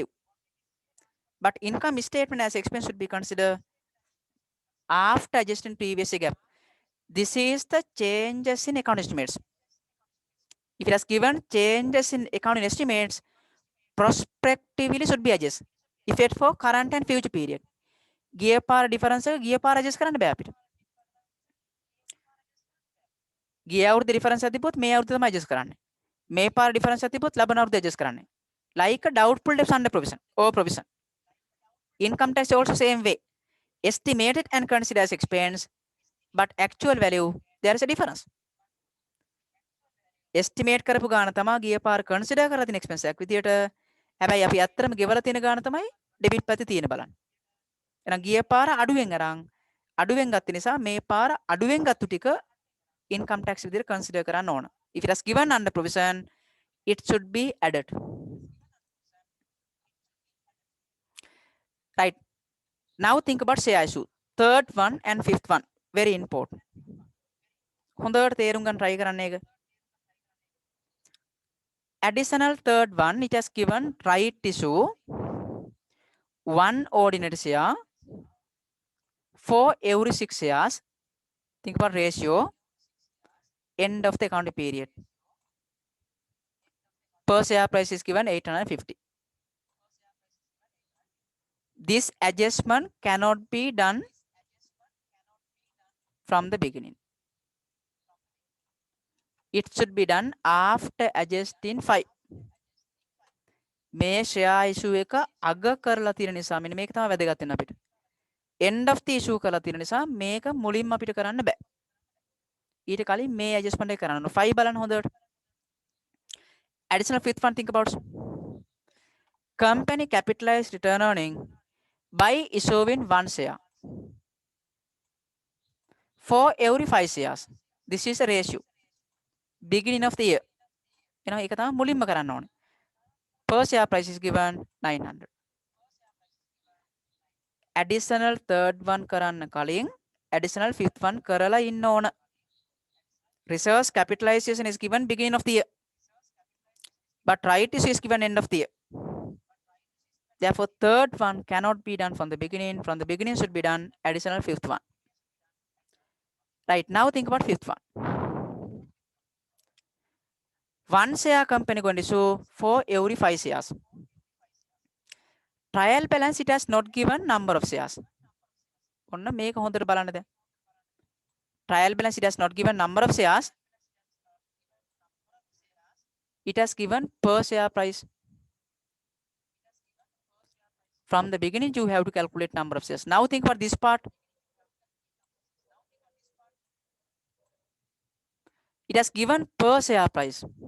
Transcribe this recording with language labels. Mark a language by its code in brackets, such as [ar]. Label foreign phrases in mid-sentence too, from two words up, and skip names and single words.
[en] But income statement as expense should be considered after adjusting previous year gap. This is the changes in account estimates. If it has given changes in accounting estimates, prospectively should be adjusted. Effect for current and future period. [si] ගිය පාර difference එක ගිය පාර adjust කරන්න බෑ අපිට. ගිය අවුරුද්දේ difference එක තිබ්බොත් මේ අවුරුද්ද තමයි adjust කරන්නේ. මේ පාර difference එක තිබ්බොත් ලබන අවුරුද්දේ adjust කරන්නේ. [en] Like a doubtful debts under provision or provision. Income tax also same way. Estimated and considered as expense, but actual value there is a difference. [si] Estimate කරපු ගාන තමයි ගිය පාර consider කරලා තියෙන expense එකක් විදියට. හැබැයි අපි ඇත්තටම ගෙවලා තියෙන ගාන තමයි debit පැත්තේ තියෙන බලන්න. එහෙනම් ගිය පාර අඩුවෙන් ගත්ත නිසා මේ පාර අඩුවෙන් ගත්තු ටික [en] income tax [si] විදියට consider කරන්න ඕන. [en] If it is given under provision, it should be added. Right. Now think about share issue. Third one and fifth one. Very important. [si] හොඳට තේරුම් ගන්න try කරන්න එක. [en] Additional third one, it has given right issue, one ordinary share for every 6 shares. Think about ratio, end of the accounting period. Per share price is given 850. This adjustment cannot be done from the beginning. It should be done after adjusting 5. [si] මේ [en] share issue [si] එක අග කරලා තියෙන නිසා මෙන්න මේක තමයි වැදගත් වෙන අපිට. [en] end of the issue [si] කරලා තියෙන නිසා මේක මුලින්ම අපිට කරන්න බෑ. ඊට කලින් මේ adjustment එක කරන්න ඕන. 5 බලන්න හොඳට. [en] Additional fifth one, think about company capitalized return earning by issuing one share for every 5 shares. This is a ratio. Beginning of the year. [si] එනවා ඒක තමයි මුලින්ම කරන්න ඕනේ. [en] Per share price is given 900. Additional third one [si] කරන්න කලින් [en] additional fifth one [si] කරලා ඉන්න ඕන. [en] Reserves capitalization is given beginning of the year. But right issue is given end of the year. Therefore, third one cannot be done from the beginning. From the beginning should be done additional fifth one. Right, now think about fifth one. One share company going to issue for every 5 shares. Trial balance, it has not given number of shares. [si] ඔන්න මේක හොඳට බලන්න දැන්. [en] Trial balance, it has not given number of shares. It has given per share price. From the beginning, you have to calculate number of shares. Now think about this part. It has given per share price.